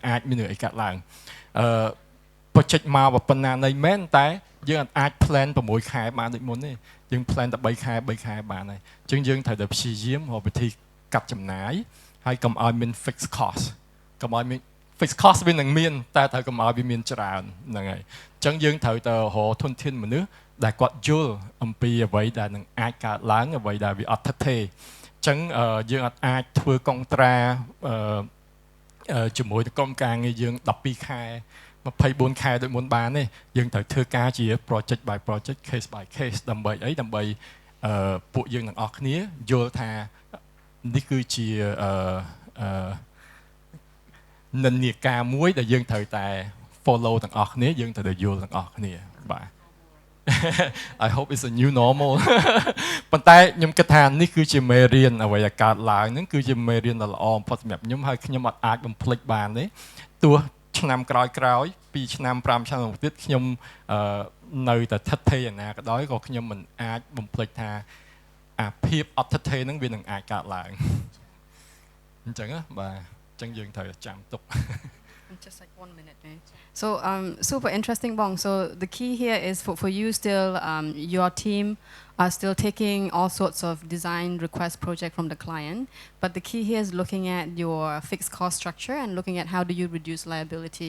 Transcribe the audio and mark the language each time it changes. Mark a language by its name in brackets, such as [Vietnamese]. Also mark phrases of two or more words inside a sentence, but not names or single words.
[Khmer] អាចមានអីកាត់ឡើងបច្ចេកមកប៉ុណ្ណានៃមែនតែយើងអាច plan 6 ខែបានដូចមុនទេយើង plan តែ3 ខែបានហើយអញ្ចឹងយើងត្រូវតែព្យាយាមរកវិធីកាត់ចំណាយហើយកុំឲ្យមាន [English] fixed cost [Khmer] កុំឲ្យមាន [English] fixed cost [Khmer] វានឹងមានតែត្រូវកុំឲ្យវាមានច្រើនហ្នឹងហើយអញ្ចឹងយើងត្រូវទៅរកធនធានមនុស្សដែលគាត់យល់អំពីអ្វីដែលនឹងអាចកើតឡើងអ្វីដែលវាអត់ថិតថេរអញ្ចឹងយើងអាចធ្វើកុងត្រា ជាមួយក្រុមការងារយើង12 ខែ24 ខែដូចមុនបានទេយើងត្រូវធ្វើការជា [English] project by project case by case [Khmer] ដើម្បីអីដើម្បីពួកយើងទាំងអស់គ្នាយល់ថានេះគឺជា និន្នាការមួយដែលយើងត្រូវតែ follow ទាំងអស់គ្នាយើងត្រូវតែយល់ទាំងអស់គ្នាបាទ [English] I hope it's a new [Khmer] normal ប៉ុន្តែខ្ញុំគិតថានេះគឺជាមេរៀនអ្វីដែលកើតឡើងហ្នឹងគឺជាមេរៀនដ៏ល្អបំផុតសម្រាប់ខ្ញុំហើយខ្ញុំអត់អាចបំភ្លេចបានទេទោះឆ្នាំក្រោយ2ឆ្នាំ5ឆ្នាំទៀតខ្ញុំនៅតែថិតថេរណាក៏ដោយក៏ខ្ញុំមិនអាចបំភ្លេចថាអាភាពអត់ថិតថេរហ្នឹងវានឹងអាចកើតឡើងអញ្ចឹងបាទអញ្ចឹងយើងត្រូវចាំទុក [English] Just like 1 minute. So super interesting, Bong. So the key here is for you still, your team are still taking all sorts of design request project from the client, but the key here is looking at your fixed cost structure and looking at how do you reduce liability.